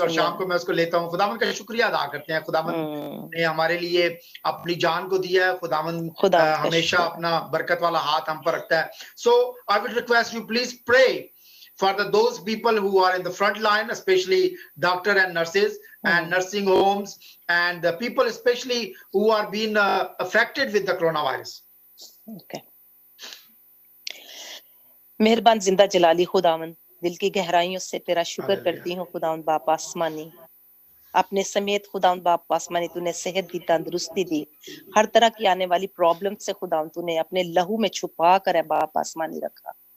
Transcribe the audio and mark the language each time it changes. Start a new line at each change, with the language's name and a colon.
Hindi: और शाम को मैं उसको लेता हूँ। खुदावन का शुक्रिया अदा करते हैं। खुदावन ने हमारे लिए अपनी जान को दिया है। खुदावन हमेशा अपना बरकत वाला हाथ हम पर रखता है।
English: So I would request you please pray for those people who are in the front line, especially doctor and nurses and nursing homes and the people especially who are being affected with the coronavirus. Okay.
Hindi: मेहरबान जिंदा जलाली खुदावन, दिल की गहराइयों से तेरा शुक्र करती हूँ खुदावन बाप आसमानी। अपने समेत खुदावन बाप आसमानी तूने सेहत दी, तंदुरुस्ती दी। हर तरह की आने वाली प्रॉब्लम से खुदावन तूने अपने लहू में छुपा कर है बाप आसमानी रखा।